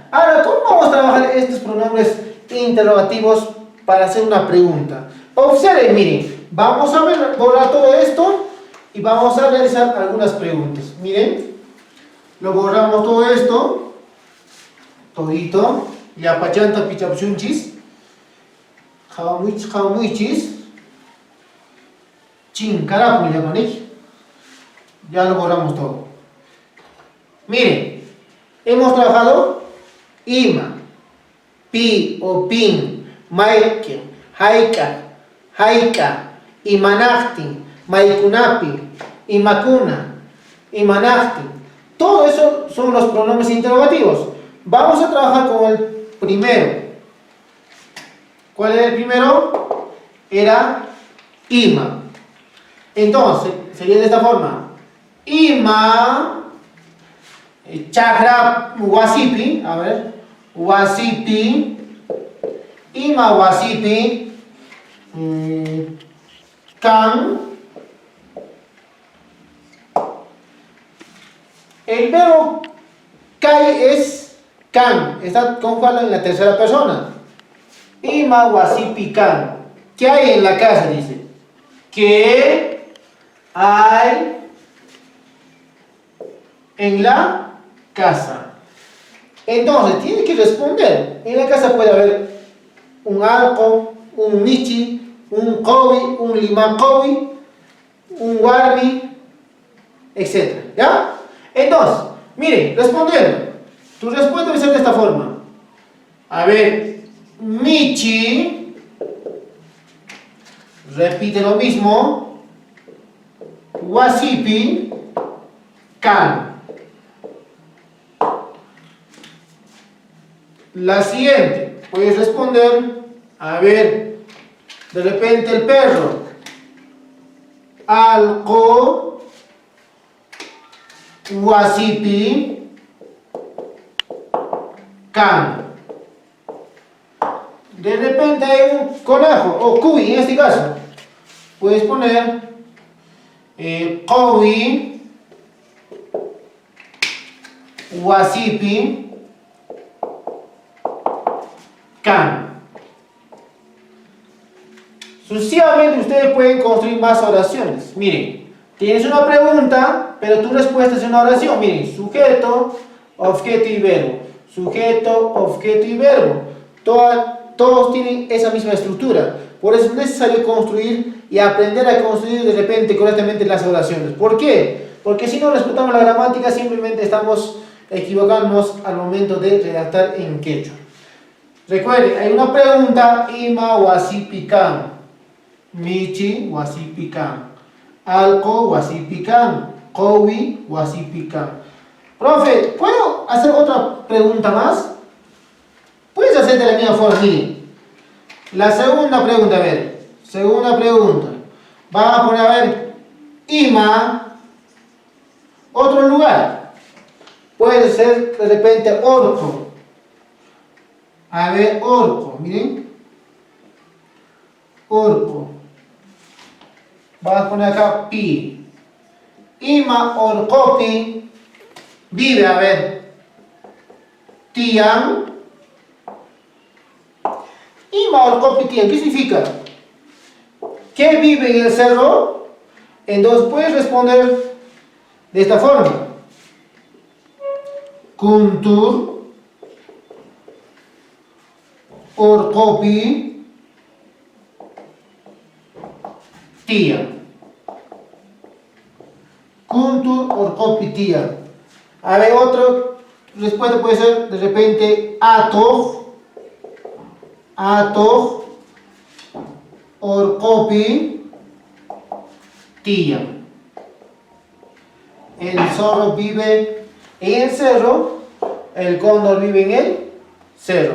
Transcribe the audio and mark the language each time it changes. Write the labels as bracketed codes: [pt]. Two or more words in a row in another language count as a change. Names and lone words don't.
[es] Ahora, ¿cómo vamos a trabajar estos pronombres interrogativos para hacer una pregunta? Observen, miren, vamos a borrar todo esto y vamos a realizar algunas preguntas. Miren, lo borramos todo esto, todito, ya [qu] pachanta pichapchunchis, jamuichis, chincarapu [es] ya con ello. Ya lo borramos todo. Miren, hemos trabajado [qu] ima, pi o pin, maike, haika, imanachtin, maikunapi, imakuna, imanachtin. [es] Todo eso son los pronombres interrogativos. Vamos a trabajar con el primero. ¿Cuál era el primero? Era ima. Entonces, sería de esta forma. [qu] Ima, chakra wasipi, [es] a ver, [qu] wasipi, ima wasipi, kan. [es] El verbo kai es kan, está conjugado en la tercera persona. [qu] Ima wasipi kan. [es] ¿Qué hay en la casa? Dice. ¿Qué hay en la casa? Entonces, tiene que responder. En la casa puede haber un arco, un michi, un kobi, un limakobi, un warbi, etc. ¿Ya? Entonces, miren, respondiendo. Tu respuesta debe ser de esta forma. A ver, michi, repite lo mismo, [qu] wasipi, kan. [es] La siguiente, puedes responder, a ver, de repente el perro, [qu] alko, wasipi, kan. [es] De repente hay un conejo, o cuy en este caso, puedes poner [qu] kowi, wasipi, kan. [es] Sucesivamente ustedes pueden construir más oraciones. Miren, tienes una pregunta, pero tu respuesta es una oración. Miren, sujeto, objeto y verbo. Sujeto, objeto y verbo. Todos tienen esa misma estructura. Por eso es necesario construir y aprender a construir de repente correctamente las oraciones. ¿Por qué? Porque si no respetamos la gramática, simplemente estamos equivocándonos al momento de redactar en quechua. Recuerden, hay una pregunta: [qu] ima wasipikan, michi wasipikan, alco wasipikan, kowi wasipikan. [es] Profe, ¿puedo hacer otra pregunta más? Puedes hacer de la misma forma, miren. La segunda pregunta, a ver. Segunda pregunta. Vamos a poner, a ver, ima, otro lugar. Puede ser de repente orco. A ver, orco, miren. Orco. Vamos a poner acá pi. [qu] Ima orcopi [es] vive, a ver. [qu] Tian. Ima orcopi tian, [es] ¿qué significa? ¿Qué vive en el cerro? Entonces puedes responder de esta forma: [qu] Kuntur orcopi tian. Kuntur orcopi tian. [es] A ver, otra respuesta puede ser de repente [qu] atoj orcopi tian. [es] El zorro vive en el cerro, el cóndor vive en el cerro.